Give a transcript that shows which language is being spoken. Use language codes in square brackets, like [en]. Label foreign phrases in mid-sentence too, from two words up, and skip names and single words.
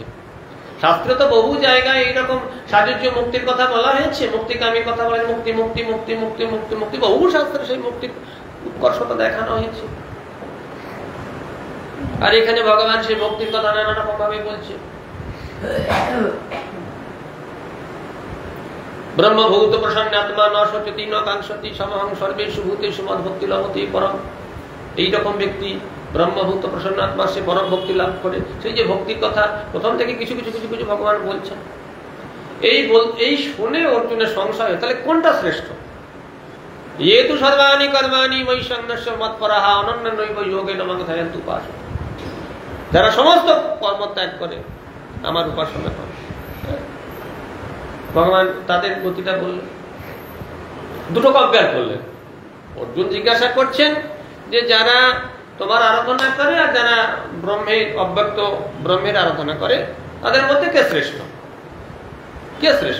[bn] শাস্ত্রে তো বহু জায়গায় এইরকম সাযুজ্য মুক্তির কথা বলা হয়েছে, মুক্তিকামী কথা বলে, মুক্তি মুক্তি মুক্তি মুক্তি মুক্তি মুক্তি, বহু শাস্ত্রে সেই মুক্তির উৎকর্ষতা দেখানো হয়েছে। আর এখানে ভগবান সেই মুক্তির কথা নানা রকম ভাবে বলছে। [sa] ব্রহ্মভূত প্রসন্নাত্মা ন শোচতি ন কাঙ্ক্ষতি সমহং সর্বেষু ভূতেষু মদ্ভক্তি লভতে পরম। [bn] এইরকম ব্যক্তি [sa] ব্রহ্মভূত প্রসন্নাত্মা, [bn] সে পরম ভক্তি লাভ করে। সেই যে ভক্তির কথা প্রথম থেকে কিছু কিছু কিছু কিছু ভগবান বলছেন, এই শুনে অর্জুনের সংশয়, তাহলে কোনটা শ্রেষ্ঠ? [sa] ये तु सर्वाणि कर्माणि मयि सन्न्यस्य मत्परः अनन्यनैव योगेन मां ध्यायन्ति उपासते। [bn] যারা সমস্ত কর্ম ত্যাগ করে আমার উপাসনা করে, ভগবান তাদের গতিটা বললেন, দুটো কম্পেয়ার করলেন। অর্জুন জিজ্ঞাসা করছেন যে যারা তোমার আরাধনা করে আর যারা ব্রহ্মের অব্যক্ত ব্রহ্মের আরাধনা করে, তাদের মধ্যে কে শ্রেষ্ঠ, কে শ্রেষ্ঠ?